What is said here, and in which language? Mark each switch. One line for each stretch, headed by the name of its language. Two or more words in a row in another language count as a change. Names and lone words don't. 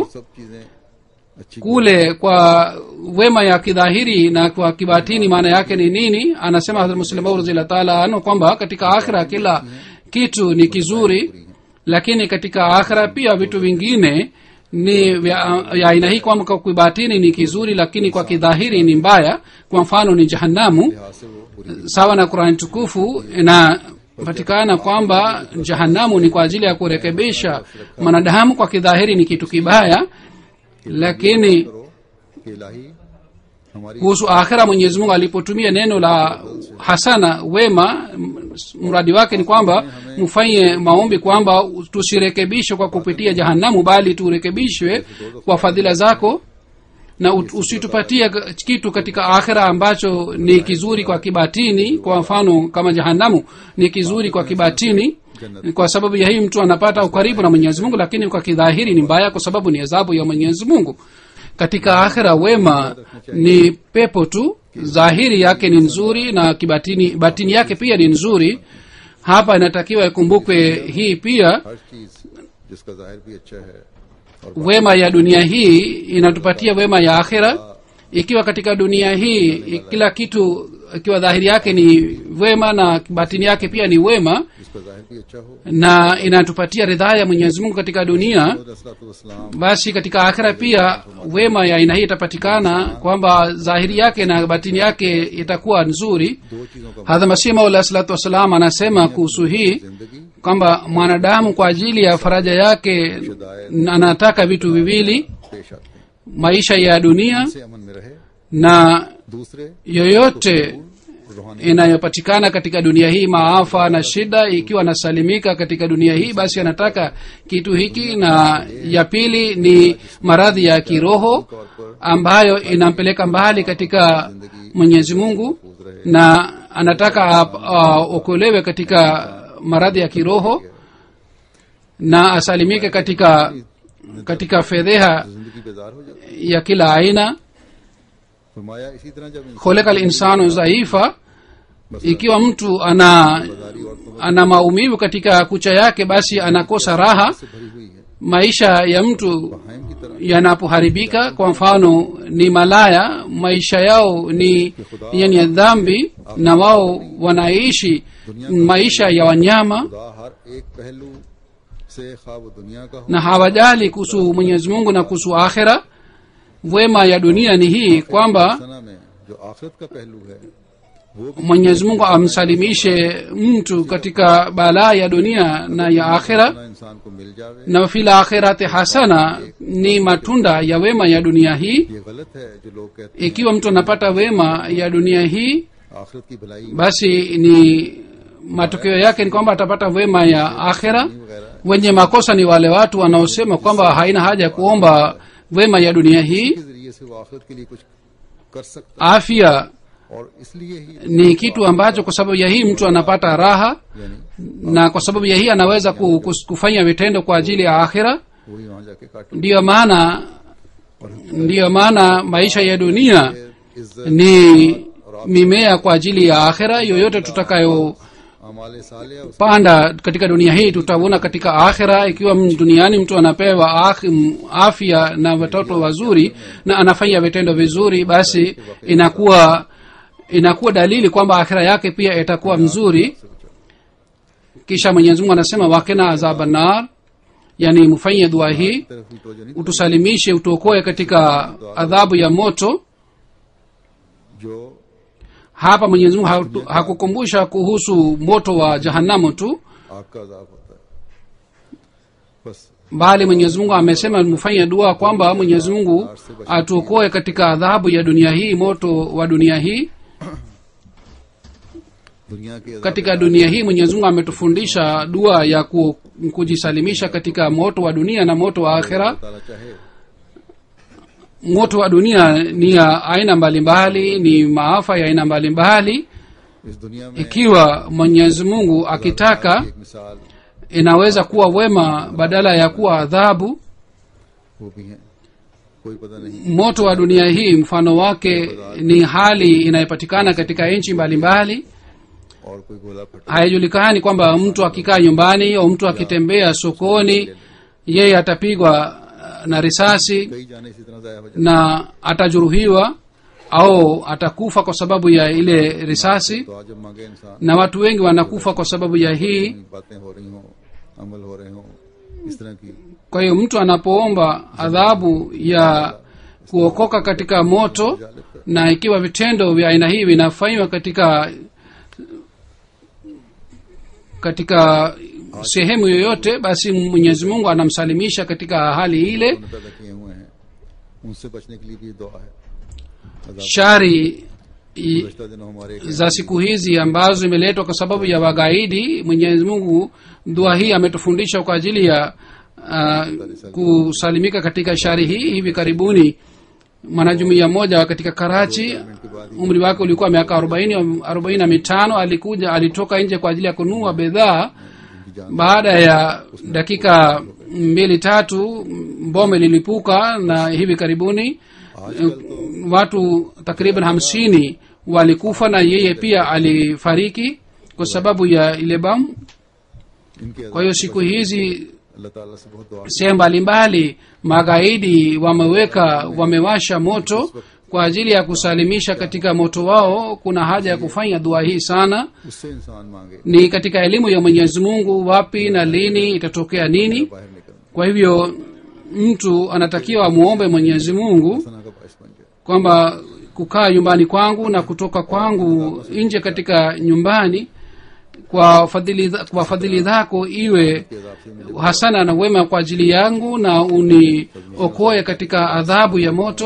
Urdu: سب چیزیں اچھی
Swahili: Kule kwa wema ya kidhahiri na kwa kibatini maana yake ni nini? Anasema Hadhrat Muslim Maud
Arabic: رضي الله تعالى عنه
Swahili: kwamba katika akhira kila kitu ni kizuri, lakini katika akhira pia vitu vingine ni ya aina hii, kwamba kwa kibatini ni kizuri lakini kwa kidhahiri ni mbaya. Kwa mfano ni jahannamu,
Urdu: لحاظ سے وہ بری
Swahili: sawa na Qur'an tukufu na patikana kwamba jahanamu ni kwa ajili ya kurekebisha mwanadamu kwa kidhahiri ni kitu kibaya, lakini
Urdu: کرو کہ الٰہی ہماری
Swahili: kuhusu akhira Mwenyezi Mungu alipotumia neno la hasana wema, mradi wake ni kwamba mfanye maombi kwamba tusirekebishwe kwa kupitia jahanamu, bali turekebishwe kwa fadhila zako, na usitupatie kitu katika akhira ambacho ni kizuri kwa kibatini. Kwa mfano kama jahanamu ni kizuri kwa kibatini, kwa sababu ya hii mtu anapata ukaribu na Mwenyezi Mungu, lakini kwa kidhahiri ni mbaya kwa sababu ni adhabu ya Mwenyezi Mungu. Katika akhira wema ni pepo tu, dhahiri yake ni nzuri na kibatini batini yake pia ni nzuri. Hapa inatakiwa ikumbukwe hii pia,
Urdu: ہر چیز جس کا ظاہر بھی اچھا ہے اور
Swahili: wema ya dunia hii inatupatia wema ya akhira. Ikiwa katika dunia hii kila kitu, ikiwa dhahiri yake ni wema na batini yake pia ni wema,
Urdu: جس کا ظاہر بھی اچھا ہو,
Swahili: na inatupatia ridhaa ya Mwenyezi Mungu katika dunia, रसूलुल्लाह basi katika akhira pia wema ya aina hii itapatikana kwamba dhahiri yake na batini yake itakuwa nzuri.
Urdu: دو چیزوں کا
Swahili: Hadha Masih Maud
Arabic: عليه الصلاة والسلام
Swahili: anasema kuhusu hii
Urdu: जिंदगी
Swahili: kwamba mwanadamu kwa ajili ya faraja yake anataka vitu viwili,
Urdu: پیش آتے ہیں,
Swahili: maisha ya dunia
Urdu: سے امن میں رہے,
Swahili: na
Urdu: दूसरे
Swahili: yoyote
Urdu: रूहानी
Swahili: inayopatikana katika dunia hii, maafa na shida, ikiwa anasalimika katika dunia hii basi anataka kitu hiki, na ya pili ni maradhi ya kiroho ambayo inampeleka mbali katika Mwenyezi Mungu, na anataka okolewe katika maradhi ya kiroho na asalimike katika fedheha
Urdu: زندگی بیزار ہو جاتی
Swahili: ya kila aina.
Urdu: ہے۔ فرمایا اسی طرح جب انسان
Arabic: خلق الإنسان ضعيفا,
Swahili: ikiwa mtu ana maumivu katika kucha yake basi anakosa raha.
Urdu: سے بھری ہوئی ہے,
Swahili: Maisha ya mtu
Urdu: ہائم کی طرح
Swahili: yanapoharibika, kwa mfano ni malaya, maisha yao ni yani dhambi, na wao wanaishi maisha ya wanyama
Urdu: خدا ہر ایک پہلو سے خواب دنیا کا ہو,
Swahili: na hawajali kuhusu Mwenyezi Mungu na kuhusu akhira. Wema ya dunia ni hii kwamba
Urdu: سنا میں جو آخرت کا پہلو ہے وہ بھی
Swahili: Mwenyezi Mungu amsalimishe mtu katika balaa ya dunia na ya akhira,
Urdu: نہ انسان کو مل جاوے.
Swahili: na
Arabic: في الآخرة حسنة
Swahili: ni matunda ya wema ya dunia hii.
Urdu: یہ غلط ہے جو لوگ کہتے
Swahili: Ikiwa mtu anapata wema ya dunia hii,
Urdu: ہیں آخرت کی بھلائی
Swahili: basi ni matokeo yake ni kwamba atapata wema ya akhira.
Urdu: वगैरह
Swahili: Wenye makosa ni wale watu wanaosema kwamba haina haja ya kuomba wema ya dunia hii.
Urdu: کے ذریعے سے وہ آخرت کے لیے کچھ کر سکتا
Swahili: Afya
Urdu: ہے اور اسی لیے ہی
Swahili: ni kitu ambacho kwa sababu ya hii mtu anapata raha,
Urdu: यानी
Swahili: na kwa sababu ya hii anaweza kufanya vitendo kwa ajili ya akhira.
Urdu: وہی وہاں جا کے کاٹ
Swahili: Ndiyo maana maisha ya dunia
Urdu: इज्जत
Swahili: ni mimea kwa ajili ya akhira. Yoyote tutakayopanda
Urdu: اعمالِ صالحہ
Swahili: katika dunia hii tutavuna katika akhira. Ikiwa duniani mtu anapewa afya na watoto wazuri na anafanya vitendo vizuri, basi inakuwa dalili kwamba akhira yake pia itakuwa mzuri. Kisha Mwenyezi Mungu anasema
Arabic: وقنا عذاب النار,
Swahili: yani mfanye dua hii,
Urdu: طرف ہی توجہ نہیں
Swahili: utusalimishe, utuokoe katika adhabu ya moto.
Urdu: जो
Swahili: Hapa Mwenyezi Mungu hakukumbusha kuhusu moto wa jahanamu tu,
Urdu: آگ کا عذاب ہوتا ہے، بس
Swahili: bali Mwenyezi Mungu amesema mfanye dua kwamba Mwenyezi Mungu atuokoe katika adhabu ya dunia hii, moto wa dunia hii.
Urdu: دنیا کے
Swahili: Katika dunia hii Mwenyezi Mungu ametufundisha dua ya kujisalimisha katika moto wa dunia na moto wa akhera.
Urdu: تعالیٰ چاہے
Swahili: Moto wa dunia ni ya aina mbalimbali, ni maafa ya aina mbalimbali.
Urdu: اس دنیا میں
Swahili: Ikiwa Mwenyezi Mungu akitaka,
Urdu: ایک مثال
Swahili: inaweza kuwa wema badala ya kuwa adhabu.
Urdu: وہ بھی ہے، کوئی پتا نہیں
Swahili: Moto wa dunia hii mfano wake ni hali inayopatikana katika nchi mbalimbali.
Urdu: اور کوئی گولا پھٹا
Swahili: Haijulikani kwamba mtu akikaa nyumbani au mtu akitembea sokoni, yeye atapigwa na risasi
Urdu: کئی جانیں اسی طرح ضائع ہو جائے
Swahili: na atajeruhiwa au atakufa kwa sababu ya ile risasi,
Urdu: تو آج جب مانگے انسان
Swahili: na watu wengi wanakufa kwa sababu ya hii.
Urdu: باتیں ہو رہی ہوں، عمل ہو رہے ہوں، اس طرح کی
Swahili: Kwa hiyo mtu anapoomba adhabu ya kuokoka katika moto, na ikiwa vitendo vya aina hii vinafanywa katika sehemu yoyote, basi Mwenyezi Mungu anamsalimisha katika hali ile.
Urdu: انہوں نے پیدا کیے ہوئے ہیں ان سے بچنے کے لیے بھی دعا ہے.
Swahili: Shari
Urdu: گزشتہ دنوں ہمارے ایک
Swahili: za siku hizi ambazo imeletwa kwa sababu ya wagaidi, Mwenyezi Mungu dua hii ametufundisha kwa ajili ya kusalimika katika shari hii. Hivi karibuni mwanajumuiya mmoja katika Karachi, umri wake ulikuwa miaka 45, alikuja, alitoka nje kwa ajili ya kununua bidhaa. Baada ya dakika 2-3 bomu lilipuka, na hivi karibuni watu takriban 50 walikufa, na yeye pia alifariki kwa sababu ya ile bomu.
Urdu: ان کے
Swahili: Kwa hiyo siku hizi
Urdu: اللہ تعالیٰ سے بہت دعا
Swahili: sehemu mbalimbali magaidi wamewasha moto kwa ajili ya kusalimisha katika moto wao. Kuna haja ya kufanya dua hii sana.
Urdu: اس سے انسان مانگے
Swahili: Ni katika elimu ya Mwenyezi Mungu wapi na lini itatokea nini.
Urdu: باہر نکل
Swahili: Kwa hivyo mtu anatakiwa amuombe Mwenyezi Mungu
Urdu: سنا کا باعث بن جائے.
Swahili: kwamba kukaa nyumbani kwangu na kutoka kwangu nje katika nyumbani kwa fadhili zako iwe hasana na wema kwa ajili yangu, na uniokoe katika adhabu ya moto,